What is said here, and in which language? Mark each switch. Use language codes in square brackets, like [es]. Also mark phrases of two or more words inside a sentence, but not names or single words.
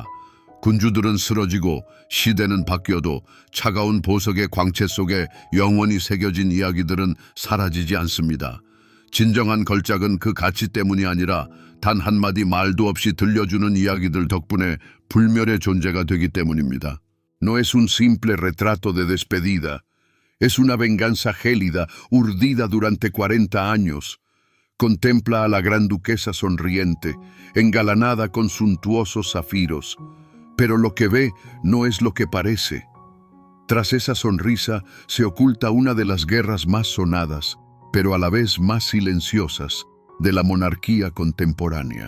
[ko] 군주들은 쓰러지고 시대는 바뀌어도 차가운 보석의 광채 속에 영원히 새겨진 이야기들은 사라지지 않습니다. 진정한 걸작은 그 가치 때문이 아니라 단 한마디 말도 없이 들려주는 이야기들 덕분에 불멸의 존재가 되기 때문입니다. [es] No es un simple retrato de despedida. Es una venganza gélida, urdida durante 40 años. Contempla a la gran duquesa sonriente, engalanada con suntuosos zafiros. Pero lo que ve no es lo que parece. Tras esa sonrisa se oculta una de las guerras más sonadas, pero a la vez más silenciosas, de la monarquía contemporánea.